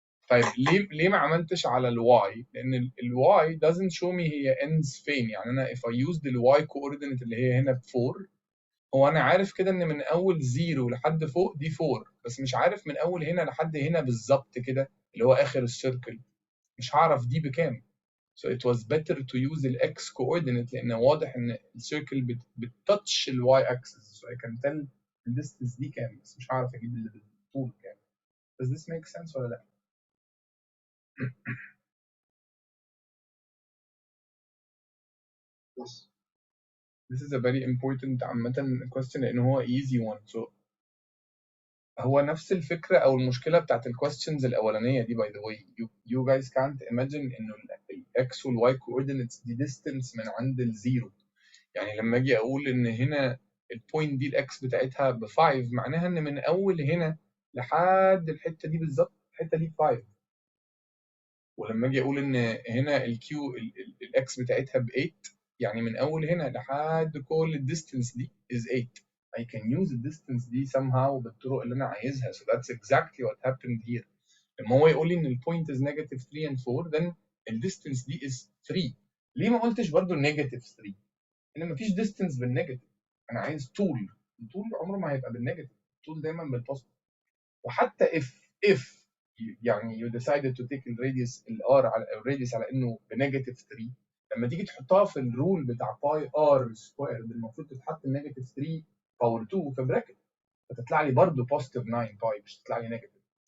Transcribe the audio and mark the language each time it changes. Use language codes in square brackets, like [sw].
[ar] طيب ليه ما عملتش على الواي؟ لان الواي [en] doesn't show me [ar] هي ends فين. يعني انا [en] if I use the y coordinate [ar] اللي هي هنا ب 4، هو انا عارف كده ان من اول 0 لحد فوق دي 4، بس مش عارف من اول هنا لحد هنا بالظبط كده اللي هو اخر السيركل، مش هعرف دي بكام. [en] So it was better to use ال x coordinate [ar] لان واضح ان السيركل بتتاتش [en] ال y axis. So I can tell the distance دي كام، [ar] بس مش هعرف اجيب اللي بالطول كام. [en] Does this make sense ولا لا؟ Yes. This is a very important عامة question لأن هو easy one. [ar] So هو نفس الفكرة أو المشكلة بتاعت ال questions الأولانية دي. [en] by the way you guys can't imagine [ar] إنه الاكس والواي كوردينتس دي ديستنس من عند الزيرو. يعني لما اجي اقول ان هنا البوينت دي الاكس بتاعتها ب 5 معناها ان من اول هنا لحد الحته دي بالظبط الحته دي 5. ولما اجي اقول ان هنا الكيو الاكس بتاعتها ب 8 يعني من اول هنا لحد كل الديستنس دي is 8. [en] I can use the distance دي somehow [ar] بالطرق اللي انا عايزها. [en] So that's exactly what happened here. [ar] لما هو يقول لي ان البوينت [en] is negative 3 and 4 then [ar] الديستنس دي is 3. ليه ما قلتش برضو negative 3؟ لان مفيش ديستنس بالنيجاتيف. انا عايز طول. الطول عمره ما هيبقى بالنيجاتيف، الطول دايما بالبوزيتيف. وحتى if يعني [en] you decided to take [ar] الراديوس الار على الراديوس على انه بنيجاتيف 3، لما تيجي تحطها في الرول بتاع باي ار سكوير المفروض تتحط نيجاتيف 3 باور 2 في براكت، فتطلع لي برضه بوزيتيف 9 باي مش تطلع لي نيجاتيف.